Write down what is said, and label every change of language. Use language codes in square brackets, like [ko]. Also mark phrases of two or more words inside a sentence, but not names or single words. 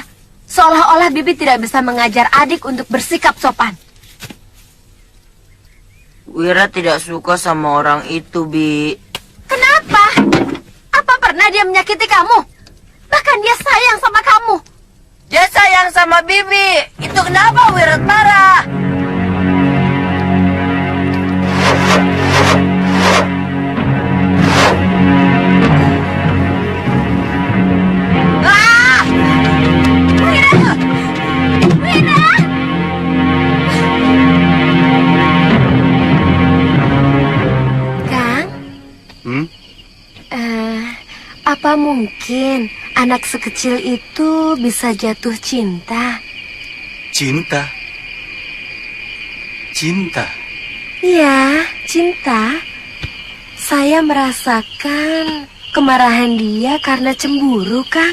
[id] Seolah-olah Bibi tidak bisa mengajar adik untuk bersikap sopan. Wirat tidak suka sama orang itu, Bi. Kenapa? Apa pernah dia menyakiti kamu? Bahkan dia sayang sama kamu. Dia sayang sama Bibi. Itu kenapa Wirat marah? Ah! Wirat! Wirat! Kang? Apa mungkin anak sekecil itu bisa jatuh cinta? Cinta? Cinta? Iya, cinta. Saya merasakan kemarahan dia karena cemburu, Kang.